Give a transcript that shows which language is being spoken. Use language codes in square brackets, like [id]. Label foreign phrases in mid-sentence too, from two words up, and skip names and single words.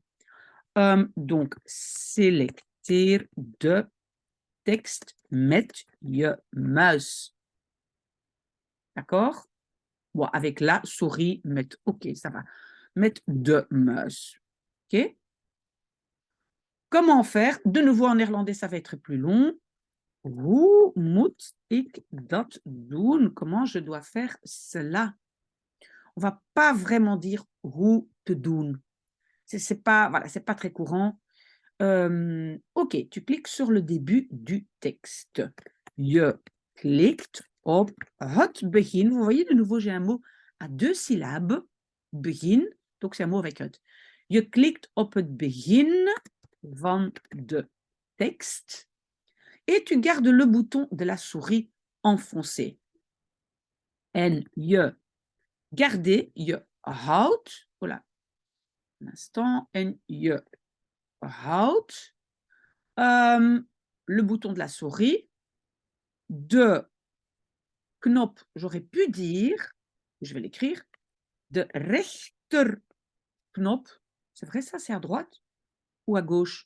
[fr] Donc, [nl] selecteer de tekst met je muis. [fr] D'accord? Bon, avec la souris, met, ok, ça va. [nl] Met de muis. [fr] Ok? Comment faire? De nouveau en néerlandais, ça va être plus long. [nl] Hoe moet ik dat doen? [fr] Comment je dois faire cela? On va pas vraiment dire [nl] hoe te doen. [fr] C'est pas, voilà, c'est pas très courant. Ok, tu cliques sur le début du texte. [nl] Je klikt op het begin. [fr] Vous voyez, de nouveau, j'ai un mot à 2 syllabes. begin, donc c'est un mot avec het. [nl] Je klikt op het begin van de tekst [fr] et tu gardes le bouton de la souris enfoncé. En je garder, [nl] je houdt, [fr] voilà, un instant, [nl] en je houdt [fr] le bouton de la souris, [nl] de knop, [fr] j'aurais pu dire, je vais l'écrire, de rechterknop, c'est vrai ça, c'est à droite ou à gauche?